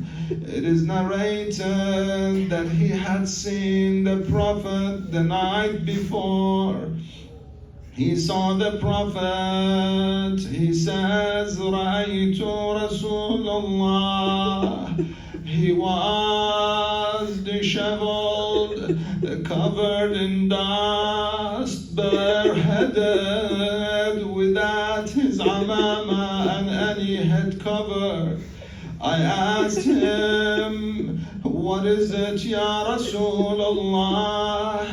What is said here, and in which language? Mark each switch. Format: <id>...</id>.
<en>It is narrated that he had seen the Prophet the night before. He saw the Prophet. He says,</en> <ar>رَأَيْتُ رَسُولَ اللَّهِ.</ar> <en>He was disheveled, covered in dust, bareheaded, without his amama and any head cover. I asked him, what is it, Ya Rasulullah?</en>